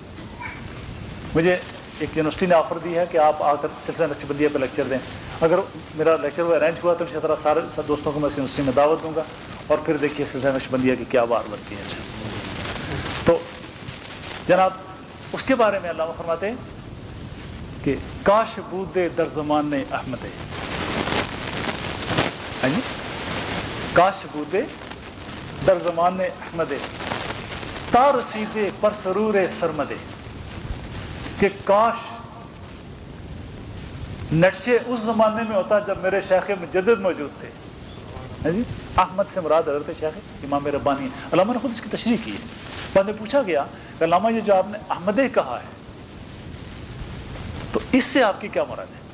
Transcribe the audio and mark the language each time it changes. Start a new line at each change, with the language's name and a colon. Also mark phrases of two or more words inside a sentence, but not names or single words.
Urdu: مجھے ایک یونیورسٹی نے آفر دی ہے کہ آپ آ کر سلسلہ نقشبندیہ پہ لیکچر دیں. اگر میرا لیکچر وہ ارینج ہوا تو اسی طرح سارے دوستوں کو میں اس یونیورسٹی میں دعوت دوں گا, اور پھر دیکھیے سلسلہ نقشبندیہ کی کیا بات بنتی ہے. تو جناب اس کے بارے میں علامہ فرماتے ہیں کہ
Persian: کاش بودے در زمان احمد,
Urdu: ہاں جی,
Persian: کاش بودے در زمان احمد تا رسیدے پر سرور سرمدے,
Urdu: کہ کاش نیٹشے اس زمانے میں ہوتا جب میرے شیخ مجدد موجود تھے. ہاں جی, احمد سے مراد حضرت شیخ امام ربانی ہے. علامہ نے خود اس کی تشریح کی ہے. بعد میں پوچھا گیا کہ علامہ یہ جو آپ نے احمدے کہا ہے تو اس سے آپ کی کیا مراد ہے.